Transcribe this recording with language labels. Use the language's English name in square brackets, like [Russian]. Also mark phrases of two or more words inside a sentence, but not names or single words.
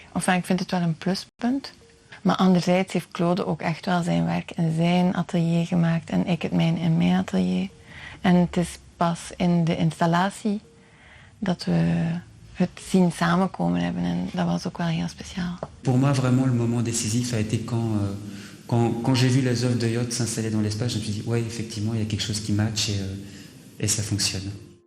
[Dutch] Enfin, ik vind het wel een pluspunt. Maar anderzijds heeft Claude ook echt wel zijn werk in zijn atelier gemaakt en ik het mijne in mijn atelier. En het is pas in de installatie dat we het zien samenkomen hebben en dat was ook wel heel speciaal. [French] Pour moi, vraiment, le moment décisif a été quand j'ai vu les œuvres de Jot s'installer dans l'espace, je me suis dit, ouais, effectivement, il y a quelque chose qui match et ça fonctionne.